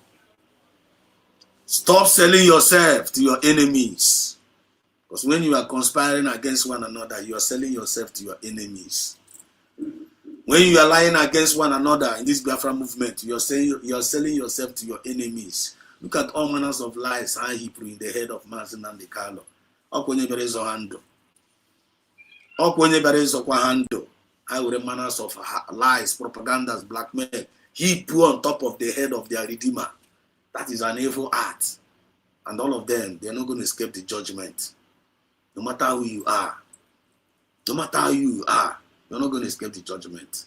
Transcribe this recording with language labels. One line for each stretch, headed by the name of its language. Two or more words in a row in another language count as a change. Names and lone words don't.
English: Stop selling yourself to your enemies. Because when you are conspiring against one another, you are selling yourself to your enemies. When you are lying against one another in this Biafra movement, you are selling yourself to your enemies. Look at all manners of lies I heap in the head of Martin and the Carlo. Okwenye berezo hando. Okwenye berezo kwa hando. I would manners of lies, propagandas, blackmail. He put on top of the head of their redeemer. That is an evil act. And all of them, they are not going to escape the judgment. No matter who you are. No matter how you are, you're not going to escape the judgment.